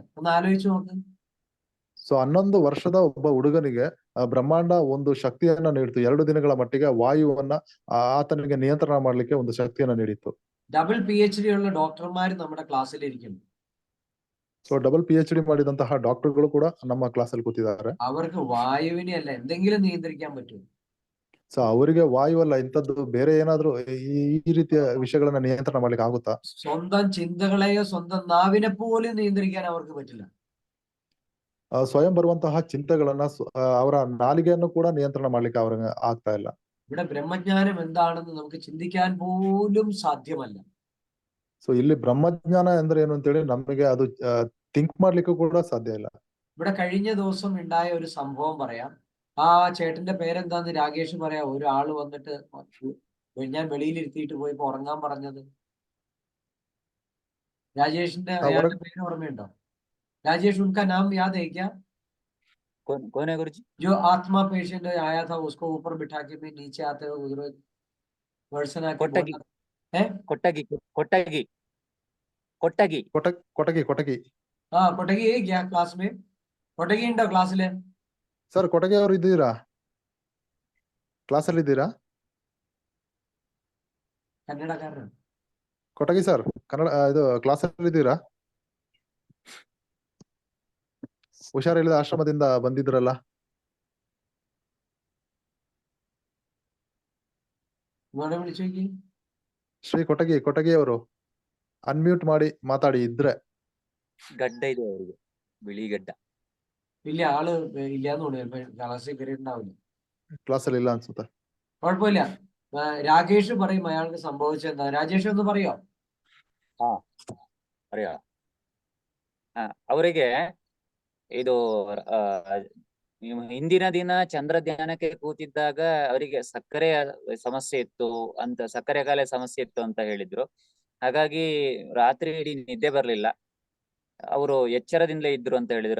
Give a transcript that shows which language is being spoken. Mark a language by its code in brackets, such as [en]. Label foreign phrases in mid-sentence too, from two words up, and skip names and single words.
[ml] ഒന്ന് ആലോചിച്ച് നോക്ക്. [kn] ಸೊ 11 ವರ್ಷದ ಒಬ್ಬ ಹುಡುಗನಿಗೆ ಬ್ರಹ್ಮಾಂಡ ಒಂದು ಶಕ್ತಿಯನ್ನ ನೀಡಿತು. 2 ದಿನಗಳ ಮಟ್ಟಿಗೆ ವಾಯುವನ್ನ ಆತನಿಗೆ ನಿಯಂತ್ರಣ ಮಾಡ್ಲಿಕ್ಕೆ ಒಂದು ಶಕ್ತಿಯನ್ನ ನೀಡಿತು. [ml] ഡബിൾ PhD ഉള്ള ഡോക്ടർമാർ നമ്മുടെ ക്ലാസ്സിൽ ഇരിക്കുന്നു. [kn] ಸೊ ಡಬಲ್ PhD ಮಾಡಿದಂತಹ ಡಾಕ್ಟರ್ಗಳು ಕೂಡ ನಮ್ಮ ಕ್ಲಾಸಲ್ಲಿ ಕೂತಿದ್ದಾರೆ. [ml] അവർക്ക് വായുവിനെ അല്ല എന്തെങ്കിലും നിയന്ത്രിക്കാൻ പറ്റും. [kn] ಸೊ ಅವರಿಗೆ ವಾಯು ಅಲ್ಲ ಇಂಥದ್ದು ಬೇರೆ ಏನಾದ್ರೂ ಈ ರೀತಿಯ ವಿಷಯಗಳನ್ನ ನಿಯಂತ್ರಣ ಮಾಡ್ಲಿಕ್ಕೆ ಆಗುತ್ತಾ? [ml] സ്വന്തം ചിന്തകളെയോ സ്വന്തം നാവിനെ പോലും നിയന്ത്രിക്കാൻ അവർക്ക് പറ്റില്ല. [kn] ಸ್ವಯಂ ಬರುವಂತಹ ಚಿಂತೆಗಳನ್ನ ಅವರ ನಾಲಿಗೆಯನ್ನು ಕೂಡ ನಿಯಂತ್ರಣ ಮಾಡ್ಲಿಕ್ಕೆ ಅವ್ರಿಗೆ ಆಗ್ತಾ ಇಲ್ಲ. [ml] ഇവിടെ ബ്രഹ്മജ്ഞാനം എന്താണെന്ന് നമുക്ക് ചിന്തിക്കാൻ പോലും സാധ്യമല്ല. [kn] ಸೊ ಇಲ್ಲಿ ಬ್ರಹ್ಮಜ್ಞಾನ ಅಂದ್ರೆ ಏನು ಅಂತೇಳಿ ನಮಗೆ ಅದು ಥಿಂಕ್ ಮಾಡ್ಲಿಕ್ಕೂ ಕೂಡ സാധ്യ ಇಲ್ಲ. [ml] ഇവിടെ കഴിഞ്ഞ ദിവസം ഉണ്ടായ ഒരു സംഭവം പറയാം. ആ ചേട്ടന്റെ പേരെന്താന്ന് രാകേഷ് പറയാം. ഒരാള് വന്നിട്ട് ഞാൻ വെളിയിലിരുത്തിയിട്ട് പോയിപ്പോ ഉറങ്ങാൻ പറഞ്ഞത്. രാജേഷിന്റെ അയാളുടെ പേര് ഓർമ്മയുണ്ടോ? [hi] राजेश, उनका नाम याद है क्या? कौन है गुरुजी? जो आत्मा पेशेंट आया था उसको ऊपर बिठा के भी नीचे आते हुए उधर पर्सन आके कोटगी है कोटगी कोटगी कोटगी [kn] ಕೊಟಗಿ ಕೊಟಗಿ [hi] हाँ कोटगी है क्या क्लास में? कोटगी [ml] ഉണ്ടോ ക്ലാസ് ലേ [kn] ಸರ್ ಕೊಟಗಿ ಅವರು ಇದ್ದೀರಾ? ಕ್ಲಾಸ್ ಅಲ್ಲಿ ಇದ್ದೀರಾ? ಕನ್ನಡಕಾರ ಕೊಟಗಿ ಸರ್ ಕನ್ನಡ ಇದು ಕ್ಲಾಸ್ ಅಲ್ಲಿ ಇದ್ದೀರಾ? ಹುಷಾರಿಲ್ಲದ ಆಶ್ರಮದಿಂದ ಬಂದಿದ್ರಲ್ಲ. ಶ್ರೀ ಕೊಟಗಿ ಅವರು ಅನ್ಮ್ಯೂಟ್ ಮಾಡಿ ಮಾತಾಡಿ ಇದ್ರೆ. ಗಡ್ಡ ಇದೆ ಅವರಿಗೆ, ಬಿಳಿ ಗಡ್ಡ. [ml] ഇല്ല ആള് ഇല്ലാന്ന് തോന്നുന്നു. ക്ലാസ്സിൽ കയറിയിട്ടുണ്ടാവില്ല. ക്ലാസ്സിൽ ഇല്ല അನ್ಸುತ್ತೆ. കുഴപ്പമില്ല. രാകേഷ് പറയും അയാൾക്ക് സംഭവിച്ചെന്താ. രാജേഷ് ഒന്ന് പറയോ? [kn] അറിയാ ಅವರಿಗೆ ಇದು ಆ, ಹಿಂದಿನ ದಿನ ಚಂದ್ರ ಧ್ಯಾನಕ್ಕೆ ಕೂತಿದ್ದಾಗ ಅವರಿಗೆ ಸಕ್ಕರೆಯ ಸಮಸ್ಯೆ ಇತ್ತು ಅಂತ, ಸಕ್ಕರೆ ಕಾಯಿಲೆ ಸಮಸ್ಯೆ ಇತ್ತು ಅಂತ ಹೇಳಿದ್ರು. ಹಾಗಾಗಿ ರಾತ್ರಿ ಇಡೀ ನಿದ್ದೆ ಬರ್ಲಿಲ್ಲ, ಅವರು ಎಚ್ಚರದಿಂದಲೇ ಇದ್ರು ಅಂತ ಹೇಳಿದ್ರು.